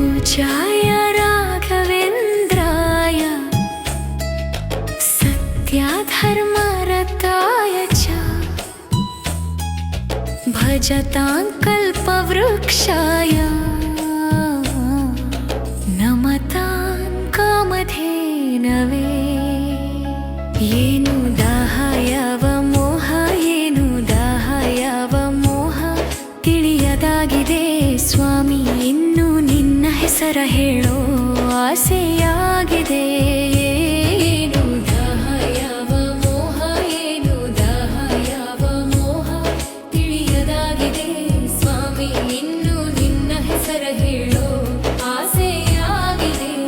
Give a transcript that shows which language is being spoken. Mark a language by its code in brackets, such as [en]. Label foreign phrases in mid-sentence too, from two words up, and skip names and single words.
[sa] पूज्याय राघवेन्द्राय सत्याधर्मरताय च भजतां कल्पवृक्षाय नमतां कामधेनवे [kn] ಏನು ದಾಹಯವ ಮೋಹ ಏನು ದಾಹಯವ ಮೋಹ ತಿಳಿಯದಾಗಿದೆ ಸ್ವಾಮಿ ಇನ್ನು ನಿನ್ನ ಹೆಸರ ಹೇಳೋ ಆಸೆಯಾಗಿದೆ ಏನು ದಾಹಯವ ಮೋಹ ಏನು ದಾಹಯವ ಮೋಹ ತಿಳಿಯದಾಗಿದೆ ಸ್ವಾಮಿ ಇನ್ನು ನಿನ್ನ ಹೆಸರ ಹೇಳೋ ಆಸೆಯಾಗಿದೆ